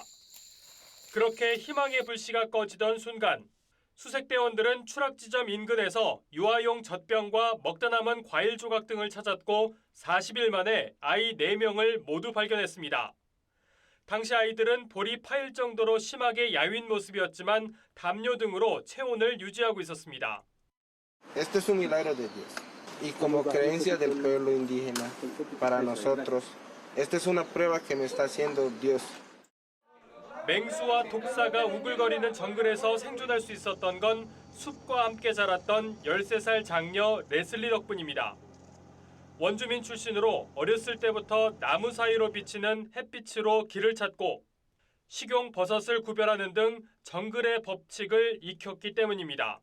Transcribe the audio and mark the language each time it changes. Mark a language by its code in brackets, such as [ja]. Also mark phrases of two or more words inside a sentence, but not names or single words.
[ko] 그렇게 희망의 불씨가 꺼지던 순간 수색대원들은 추락 지점 인근에서 유아용 젖병과 먹다 남은 과일 조각 등을 찾았고 40일 만에 아이 4명을 모두 발견했습니다. 당시 아이들은 볼이 파일 정도로 심하게 야윈 모습이었지만 담요 등으로 체온을 유지하고 있었습니다. [es] Esto es un milagro de Dios y como creencia del pueblo indígena para nosotros, esta es una prueba que me está haciendo Dios. [ko] 맹수와 독사가 우글거리는 정글에서 생존할 수 있었던 건 숲과 함께 자랐던 13살 장녀 레슬리 덕분입니다. 원주민 출신으로 어렸을 때부터 나무 사이로 비치는 햇빛으로 길을 찾고 식용 버섯을 구별하는 등 정글의 법칙을 익혔기 때문입니다.